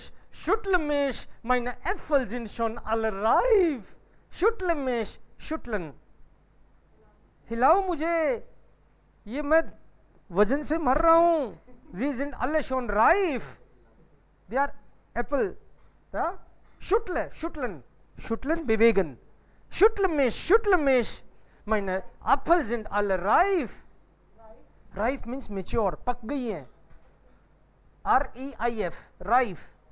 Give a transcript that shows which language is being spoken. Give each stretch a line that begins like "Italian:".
German: Schüttle mich, meine Äpfel sind schon alle reif. Schüttle mich, schütteln.
Hindi: हिलाओ मुझे, ये मैं वजन से मर रहा हूँ.
German: Sie sind alle schon reif.
English: They are apple. Ja?
German: Schütteln, bewegen. Schüttle mich. Meine Äpfel sind alle reif.
English: Reif means mature.
Hindi: पक गई हैं.
English: R-E-I-F. Reif.